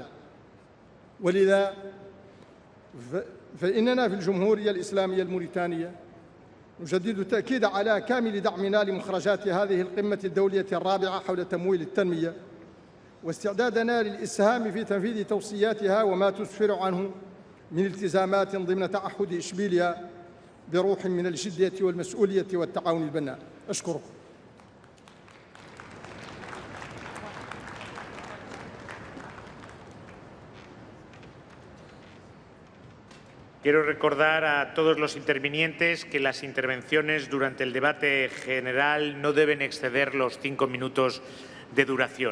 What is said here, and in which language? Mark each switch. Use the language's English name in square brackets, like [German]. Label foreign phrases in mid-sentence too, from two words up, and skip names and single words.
[Arabic] ولذا فإننا في الجمهورية الإسلامية الموريتانية نجدد التأكيد على كامل دعمنا لمخرجات هذه القمة الدولية الرابعة حول تمويل التنمية، واستعدادنا للإسهام في تنفيذ توصياتها وما تسفر عنه من التزامات ضمن تعهد إشبيليا بروح من الجدية والمسؤولية والتعاون البناء. أشكركم. [Spanish] Quiero recordar a todos los intervinientes que las intervenciones durante el debate general no deben exceder los 5 minutos de duración.